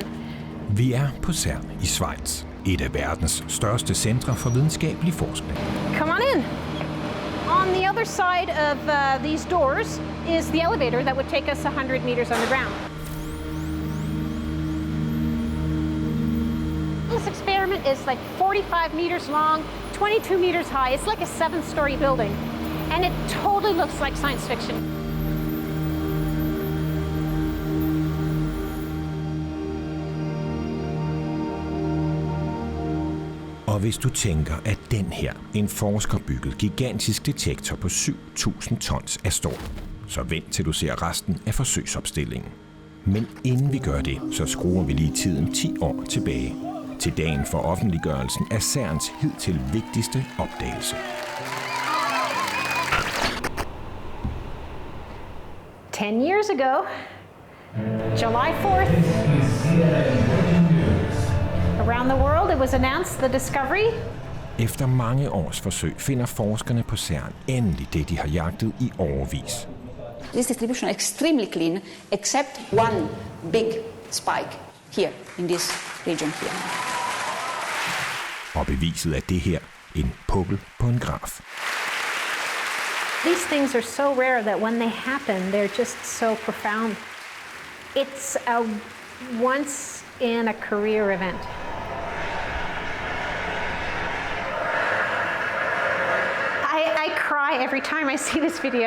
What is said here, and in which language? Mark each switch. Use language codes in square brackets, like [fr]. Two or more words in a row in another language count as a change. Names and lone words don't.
[da] Vi er på CERN i Schweiz, et af verdens største centre for videnskabelig forskning. [en] Come on in. On the other side of these doors is the elevator that would take us 100 meters underground. This experiment is like 45 meters long, 22 meters high. It's like a 7-story building, and it totally looks like science fiction. [da] Og hvis du tænker, at den her, en forskerbygget gigantisk detektor på 7.000 tons er stor, så vent til du ser resten af forsøgsopstillingen. Men inden vi gør det, så skruer vi lige tiden 10 år tilbage, til dagen for offentliggørelsen af CERNs hidtil vigtigste opdagelse. [en] Ten years ago, July 4th, around the world it was announced the discovery. [da] Efter mange års forsøg finder forskerne på CERN endelig det, de har jagtet i årevis. [en] This distribution is extremely clean, except one big spike here in this region here. [da] Og beviset er det her, en pukkel på en graf. [en] These things are so rare that when they happen, they're just so profound. It's a once in a career event. I cry every time I see this video.